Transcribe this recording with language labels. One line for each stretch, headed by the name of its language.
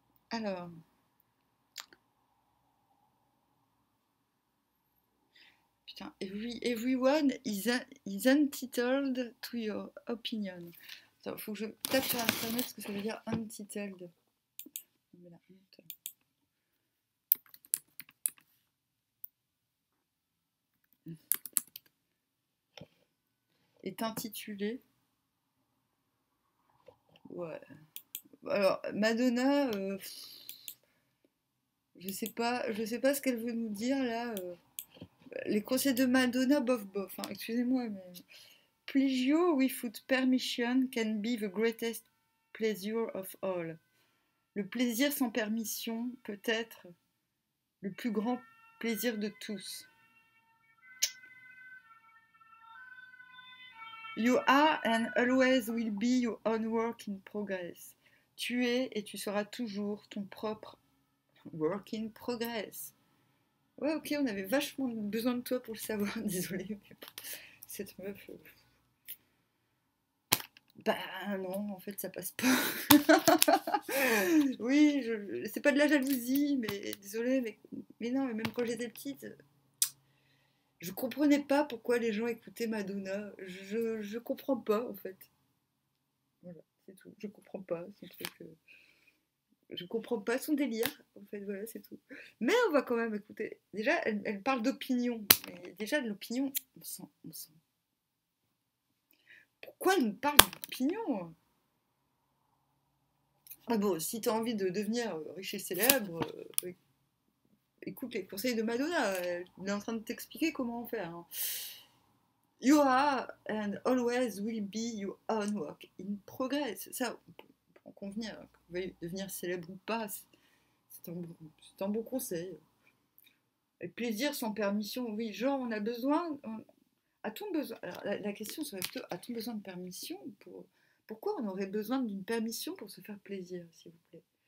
French: Alors, putain,
English: everyone is entitled to your opinion.
French: Attends, faut que je tape sur internet ce que ça veut dire entitled. Est intitulé. Ouais. Alors, Madonna, je sais pas ce qu'elle veut nous dire là. Les conseils de Madonna, bof bof. Excusez-moi, mais
English: Pleasure without permission can be the greatest pleasure of all.
French: Le plaisir sans permission peut être le plus grand plaisir de tous.
English: You are and always will be your own work in progress.
French: Tu es et tu seras toujours ton propre
English: work in progress.
French: Ouais, ok, on avait vachement besoin de toi pour le savoir, désolée, mais bon, cette meuf. Bah non, en fait, ça passe pas. Oui, c'est pas de la jalousie, mais désolée, mais non, mais même quand j'étais petite, je comprenais pas pourquoi les gens écoutaient Madonna. Je comprends pas, en fait. Voilà, c'est tout. Je comprends pas son truc. Je comprends pas son délire, en fait, voilà, c'est tout. Mais on va quand même écouter. Déjà, elle parle d'opinion. Mais déjà, de l'opinion, on sent. Pourquoi elle nous parle d'opinion? Ah bon, si t'as envie de devenir riche et célèbre, écoute les conseils de Madonna. Elle est en train de t'expliquer comment faire. Hein.
English: You are and always will be your own work in progress.
French: Ça, on peut en convenir. Que vous veuillez devenir célèbre ou pas, c'est un bon conseil. Et plaisir sans permission, oui, genre on a besoin. A-t-on besoin. Alors, la question serait plutôt a-t-on besoin de permission pour. Pourquoi on aurait besoin d'une permission pour se faire plaisir, s'il vous plaît?